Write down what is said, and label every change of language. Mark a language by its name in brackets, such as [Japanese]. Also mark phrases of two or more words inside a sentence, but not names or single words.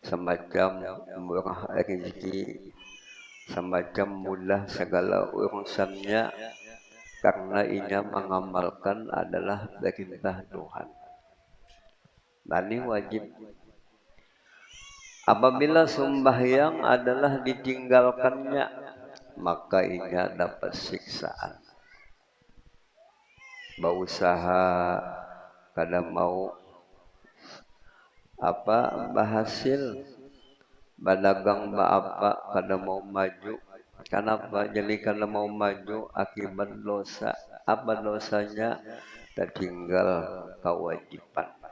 [Indonesian] semacam murah rezeki, semacam mudah segala urusannya karena ia mengamalkan adalah perintah Tuhan. Dan ini wajib. Apabila sembahyang adalah ditinggalkannya, maka ia dapat siksaan. Berusaha kada mau berhasil, berdagang apa kada mau maju. Kenapa? Jadi kada mau maju akibat dosa. Apa dosanya? Tertinggal kewajiban.